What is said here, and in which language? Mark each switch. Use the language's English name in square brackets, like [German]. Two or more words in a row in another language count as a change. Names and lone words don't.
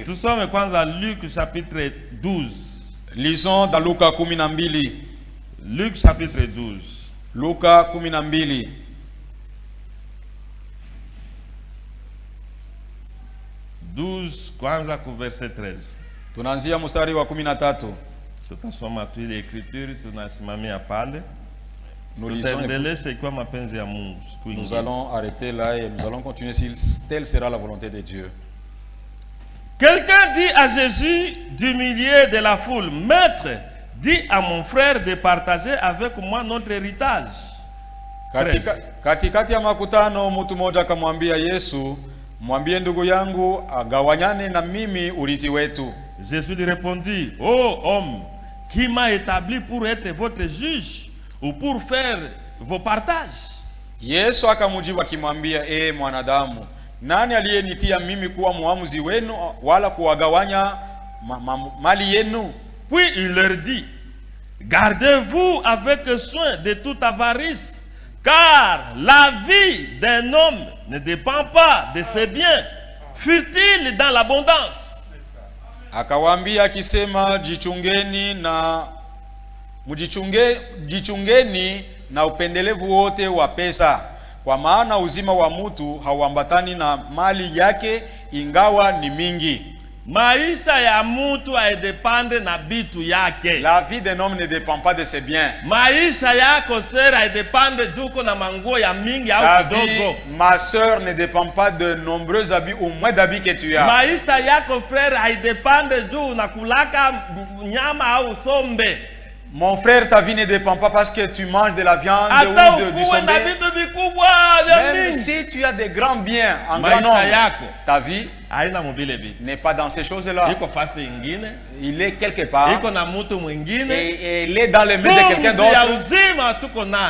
[French] Luc chapitre 12. Lisons dans Luka 12. Luc chapitre 12. Luka 12. Verset 13. [Swahili] Tunaanzia mstari wa 13. Tutasoma tu ile écriture tunasimamia pale. [French] Nous allons arrêter là et nous allons continuer si telle sera la volonté de Dieu. Quelqu'un dit à Jésus du milieu de la foule, Maître, dis à mon frère de partager avec moi notre héritage. [Swahili] Katikati ya makutano mtu mmoja akamwambia Yesu, mwambie ndugu yangu agawanyane na mimi urithi wetu. [French] Jésus lui répondit, ô homme, qui m'a établi pour être votre juge ou pour faire vos partages? [Swahili] Yesu akamujibu akimwambia, mwanadamu, nani aliyenitia mimi kuwa muamuzi wenu wala kuwagawanya mali yenu? [French] Puis il leur dit, gardez-vous avec soin de toute avarice, car la vie d'un homme ne dépend pas de ses biens, fut-il dans l'abondance. [Swahili] Akawaambia akisema, jichungeni na upendelevu wote wa pesa, kwa maana uzima wa mtu hauambatani na mali yake ingawa ni mingi. Maisha ya mtu haidepende na bitu yake. [French] La vie d'un homme ne dépend pas de ses biens. [Swahili] Maisha yako sera haidepende juko na manguo ya mingi au kidogo. [French] Ma sœur ne dépend pas de nombreux habits ou moins d'habits que tu as. [Swahili] Maisha yako frère haidepende juu na kulaka nyama au sombe. [French] Mon frère, ta vie ne dépend pas parce que tu manges de la viande ou du sombe. Même si tu as des grands biens en grand nombre, ta vie n'est pas dans ces choses-là. Il est quelque part et il est dans les mains de quelqu'un d'autre.